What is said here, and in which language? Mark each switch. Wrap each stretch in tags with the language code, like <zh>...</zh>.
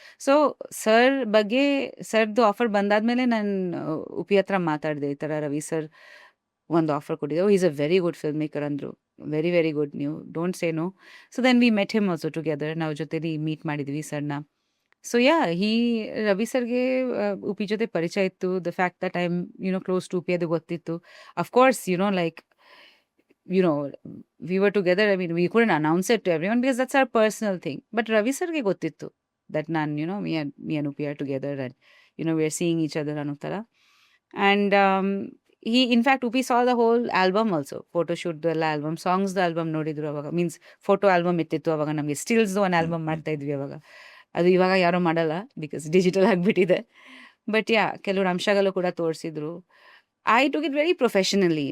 <kn>So sir ಬಗ್ಗೆ ಸರ್ದು offer ಬಂದಾದ್ಮೇಲೆ ನಾನು ಉಪಿ ಹತ್ರ ಮಾತಾಡಿದೆ, ಈ ಥರ ರವಿ ಸರ್ ಒಂದು ಆಫರ್ ಕೊಟ್ಟಿದ್ದೆ.</kn> <en>Is a very good film maker ಅಂದರು. Very very good, ನೀವು don't say no. So then we met him also together.</en> <kn>ನಾವು ಜೊತೆಲಿ ಮೀಟ್ ಮಾಡಿದ್ವಿ ಸರ್ನ. ಸೊ ಯಾ ರವಿ ಸರ್ಗೆ ಉಪಿ ಜೊತೆ ಪರಿಚಯ ಇತ್ತು.</kn> <en>the fact that I am close to Upi</en> <kn>ಅದು ಗೊತ್ತಿತ್ತು.</kn> <en>Of course like we were together. I mean, we couldn't announce it to everyone because that's our personal thing. But Ravi sarge gottittu that me and Upi are together, and we are seeing each other</en> <kn>ಅನ್ನೋ ಥರ.</kn> <en>And he, in fact, Upi saw the whole album also.</en> <kn>Photo shoot ಎಲ್ಲ album, ಸಾಂಗ್ಸ್ದು album ನೋಡಿದ್ರು ಅವಾಗ. Means photo album ಇತ್ತಿತ್ತು ಅವಾಗ. ನಮಗೆ ಸ್ಟಿಲ್ಸ್ದು ಒಂದು album ಮಾಡ್ತಾ ಇದ್ವಿ ಅವಾಗ. ಅದು ಇವಾಗ ಯಾರೂ ಮಾಡಲ್ಲ ಬಿಕಾಸ್ ಡಿಜಿಟಲ್ ಆಗಿಬಿಟ್ಟಿದೆ. ಬಟ್ ಕೆಲವ್ರು ಅಂಶಗಳು ಕೂಡ ತೋರಿಸಿದ್ರು.</kn> <en>I took it very professionally.</en>